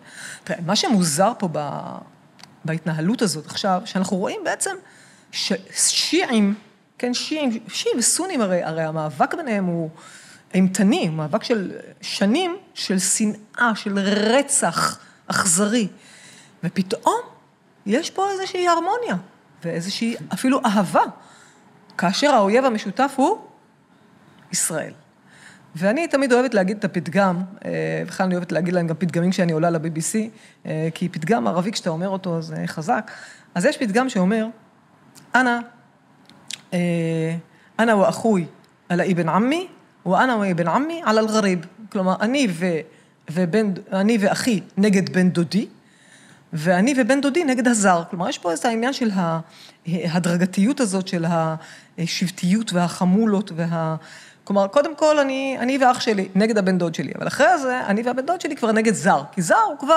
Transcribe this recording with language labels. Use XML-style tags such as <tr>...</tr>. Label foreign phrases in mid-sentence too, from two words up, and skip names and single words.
<he>תראה, מה שמוזר פה בהתנהלות הזאת עכשיו, שאנחנו רואים בעצם ששיעים, כן, שיעים וסונים, הרי המאבק ביניהם הוא אימתני, מאבק של שנים של שנאה, של רצח אכזרי, ופתאום יש פה איזושהי הרמוניה, ואיזושהי אפילו אהבה, כאשר האויב המשותף הוא ישראל. ואני תמיד אוהבת להגיד את הפתגם, בכלל אני אוהבת להגיד להם גם פתגמים כשאני עולה ל-BBC, כי פתגם ערבי כשאתה אומר אותו זה חזק, אז יש פתגם שאומר,</he> <ar>أنا وأخوي على ابن عمي وأنا وابن عمي على الغريب.</ar> <he>כלומר, אני ואחי נגד בן דודי, ואני ובן דודי נגד הזר. כלומר, יש פה איזה העניין של ההדרגתיות הזאת, של השבטיות והחמולות, כלומר, קודם כל אני ואח שלי נגד הבן דוד שלי, אבל אחרי זה אני והבן דוד שלי כבר נגד זר, כי זר הוא כבר...</he>